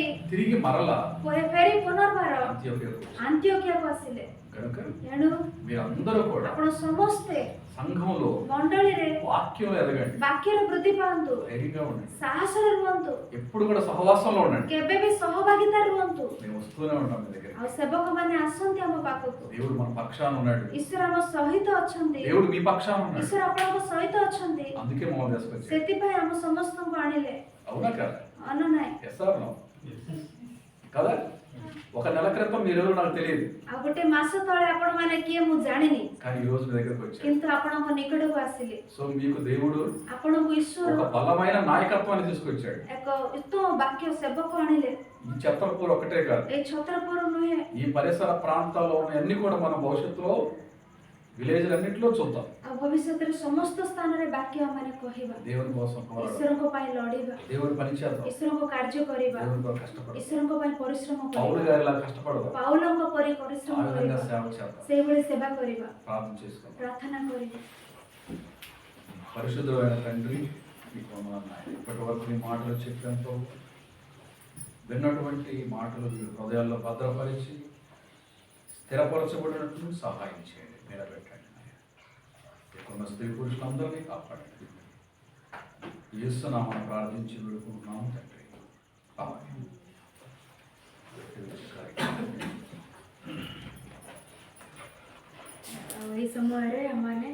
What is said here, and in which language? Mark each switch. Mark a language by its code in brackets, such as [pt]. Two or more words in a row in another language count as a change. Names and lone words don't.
[te] తిరిగి మరలా [or] ଫେରି పునର୍ବାର [te] అంత్యోక్యకు [or] ଆନ୍ତିଓକିଆକୁ ଆସିଲେ। [te] కనుక [or] ତେଣୁ [te] మీరందరూ కూడా [or] ଆପଣ ସମସ୍ତେ [te] సంఘంలో [or] ମଣ୍ଡଳୀରେ [te] వాక్యం ఎదగండి, [or] ବାକ୍ୟରେ ବୃଦ୍ଧି ପାଆନ୍ତୁ, [te] ధైర్యంగా ఉండండి, [or] ସାହସରେ ରୁହନ୍ତୁ, [te] ఎప్పుడు కూడా సహవాసంలో ఉండండి। [or] କେବେ ବି ସହଭାଗିତା ରୁହନ୍ତୁ। [te] మేము వస్తూనే ఉంటాం మీ దగ్గర। [or] ଆଉ ସେବକମାନେ ଆସନ୍ତି ଆମ ପାଖକୁ। [te] దేవుడు మన పక్షాన ఉన్నాడు, [or] ଈଶ୍ୱର ଆମ ସହିତ ଅଛନ୍ତି, [te] దేవుడు మీ పక్షాన ఉన్నాడు, [or] ଈଶ୍ୱର ଆପଣଙ୍କ ସହିତ ଅଛନ୍ତି। [te] అందుకే మమ్మల్ని తీసుకొచ్చాడు। [or] ସେଥିପାଇଁ ଆମ ସମସ୍ତଙ୍କୁ ଆଣିଲେ। [te] అవునా కదా? [or] ଅନ ନାହିଁ। [en] yes or no? [te] కదా? ఒక నెల క్రితం మీరెవరో నాకు తెలియదు, [or] ଆଉ ଗୋଟେ ମାସ ତଳେ ଆପଣ ମାନେ କିଏ ମୁଁ ଜାଣିନି, [te] కానీ ఈ రోజు మీ దగ్గరకు వచ్చాడు। [or] କିନ୍ତୁ ଆପଣଙ୍କ ନିକଟକୁ ଆସିଲି। [te] సో మీకు దేవుడు [or] ଆପଣଙ୍କୁ ଈଶ୍ୱର [te] ఒక బలమైన నాయకత్వాన్ని తీసుకొచ్చాడు। [or] ଏକ ଉତ୍ତମ ବାକ୍ୟ ସେବକ ଆଣିଲେ। [te] ఈ ଛତ୍ରପୁର ఒకటే కాదు, [or] ଏଇ ଛତ୍ରପୁର ନୁହେଁ, [te] ఈ పరిసర ప్రాంతాల్లో ఉన్న అన్ని కూడా మన భవిష్యత్తులో విలేజ్ అన్నింటిలో చూద్దాం। [or] ଆଉ ଭବିଷ୍ୟତରେ ସମସ୍ତ ସ୍ଥାନରେ ବାକ୍ୟ ଆମେ କହିବା, [te] దేవుని కోసం పోరాడాలి, [or] ଈଶ୍ୱରଙ୍କ ପାଇଁ ଲଢିବା, [te] దేవుని పని చేద్దాం, [or] ଈଶ୍ୱରଙ୍କ କାର୍ଯ୍ୟ କରିବା, [te] దేవుని కోసం కష్టపడదాం, [or] ଈଶ୍ୱରଙ୍କ ପାଇଁ ପରିଶ୍ରମ [te] పౌలు [or] କରିବା, [te] గారిలా కష్టపడదాం, [or] ପାଉଲଙ୍କ ପରି [te] ఆ [or] ପରିଶ୍ରମ [te] విధంగా [or] କରିବା, [te] సేవ చేద్దాం, [or] ସେଇଭଳି ସେବା କରିବା, [te] ప్రార్థన చేసుకుందాం। [or] ପ୍ରାର୍ଥନା କରିବା। [te] పరిశుద్ధమైన తండ్రి, మీకు వందనాలు నాయనా, ఇప్పటి వరకు నీ మాటలు చెప్పాను ప్రభు, విన్నటువంటి మాటలు వీరి హృదయాల్లో భద్రపరిచి స్థిరపరచబడినట్లు సహాయం చేయండి, నిలబెట్టండి. ఇక్కడున్న స్త్రీ పురుషులందరినీ కాపాడండి. యేసునామమున ప్రార్థించి వేడుకుంటున్నాము తండ్రి. ఆమేన్. [or] ଏଇ ସମୟରେ ଆମ